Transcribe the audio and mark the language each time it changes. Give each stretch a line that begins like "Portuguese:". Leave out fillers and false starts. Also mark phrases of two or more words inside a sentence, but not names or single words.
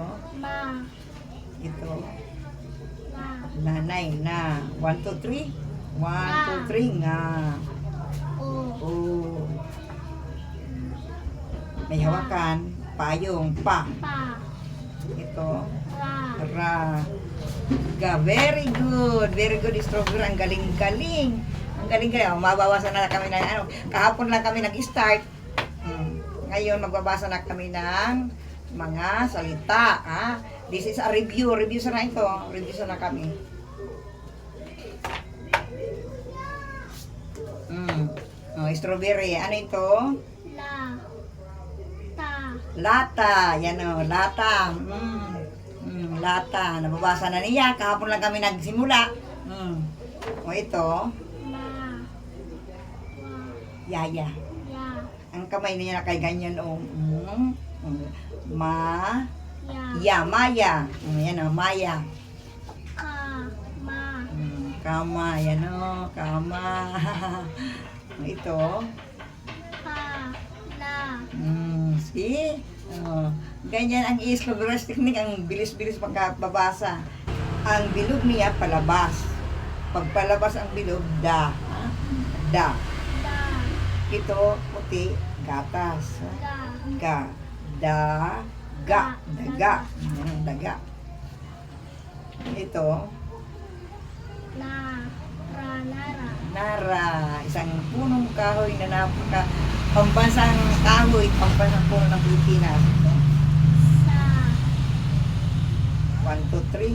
Filipino: Ma. Ito. La. Nanay na. 1, 2, 3. 1, 2, 3 nga. O. Oh. May hawakan. Payong. Pa. Pa. Ito. Ra. Ra. Ga.
English: Very good. Very good,
Filipino: Strawberry. Ang galing-galing. Ang galing-galing. Oh, mabawasan na kami ng ano. Kahapon lang kami nag-start. Ngayon, magbabasa na kami ng mga salita. Ha?
English: This is a review.
Filipino: Review sana ito. Review sana kami. Oh, strawberry. Ano ito? La. Ta. Lata. Yan o. Lata. Lata. Nababasa na niya. Kahapon lang kami nagsimula. O ito. Ma. Wa. Yaya. Ya. Ang kamay niya kay ganyan o. Ma. Ya. Ya. Maya. Yan o. Maya. Ka. Ma. Kama. Yan o. Kama. Ito. Pa. La. See? Ganyan ang
English: slow-grass technique.
Filipino: Ang bilis-bilis pagkababasa. Ang bilog niya palabas. Pag palabas ang bilog, da. Da. Da. Ito, puti, gatas. Da. Ga. Da. Ga. Daga. Yan ang daga. Ito, Na. Ra. Nara. nara. Isang punong kahoy na napaka pambansang kahoy, pambansang puno ng Pilipinas. Sa. 1, 2, 3.